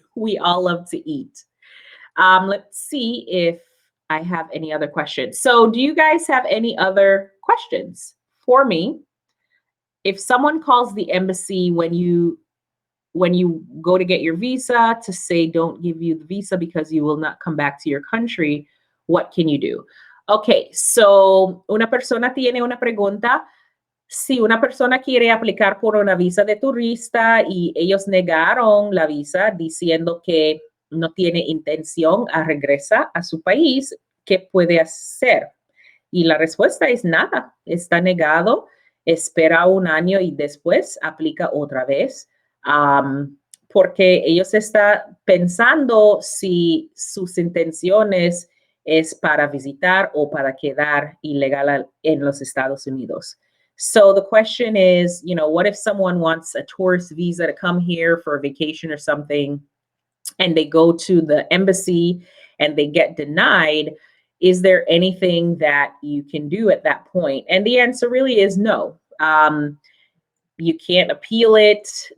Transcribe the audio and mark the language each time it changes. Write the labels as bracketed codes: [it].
[en] We all love to eat. Let's see if I have any other questions. So do you guys have any other questions for me? If someone calls the embassy when you go to get your visa to say don't give you the visa because you will not come back to your country, what can you do? [es] Okay, so una persona tiene una pregunta. Si una persona quiere aplicar por una visa de turista y ellos negaron la visa diciendo que no tiene intención a regresar a su país, ¿qué puede hacer? Y la respuesta es nada, está negado, espera un año y después aplica otra vez, porque ellos están pensando si sus intenciones es para visitar o para quedar ilegal en los Estados Unidos. [en] So the question is, what if someone wants a tourist visa to come here for a vacation or something, and they go to the embassy and they get denied? Is there anything that you can do at that point? And the answer really is no. You can't appeal it.